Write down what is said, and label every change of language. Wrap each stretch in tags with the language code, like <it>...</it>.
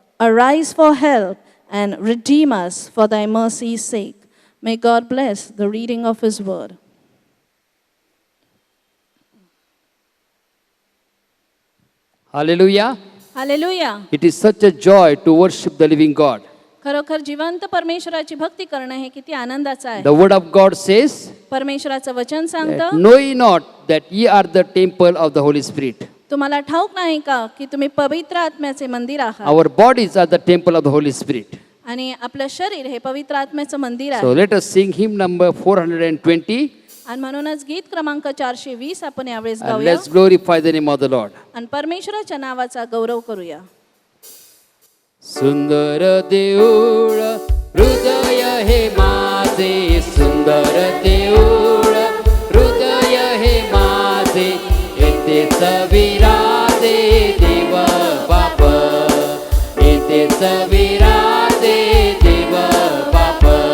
<en>Arise for help, and redeem us for thy mercy's sake. May God bless the reading of his word. Hallelujah.</en> <mr>Hallelujah.</mr> <en>It is such a joy to worship the living God.</en> <mr>खरोखर जिवंत परमेश्वराची भक्ती करणं हे किती आनंदाचं आहे.</mr> <en>The word of God says,</en> <mr>परमेश्वराचं वचन</mr> <en>that</en> <mr>सांगतं,</mr> <en>know ye not that ye are the temple of the Holy Spirit.</en> <mr>तुम्हाला ठाऊक नाही का की तुम्ही पवित्र आत्म्याचे मंदिर आहात,</mr> <en>Our bodies are the temple of the Holy Spirit.</en> <mr>आणि आपलं शरीर हे पवित्र आत्म्याचं मंदिर</mr> <en>So</en> <mr>आहे.</mr> <en>let us sing hymn number 420</en> <mr>आणि म्हणूनच गीत क्रमांक 420 आपण यावेळेस</mr> <en>and</en> <mr>गाऊया</mr> <en>let's glorify the name of the Lord.</en> <mr>आणि परमेश्वराच्या नावाचा गौरव करूया. सुंदर देऊळ हृदय हे माझे, सुंदर देऊळ हृदय हे माझे, येथेच विराजे देव बाप, येथेच विराजे देव बाप.</mr>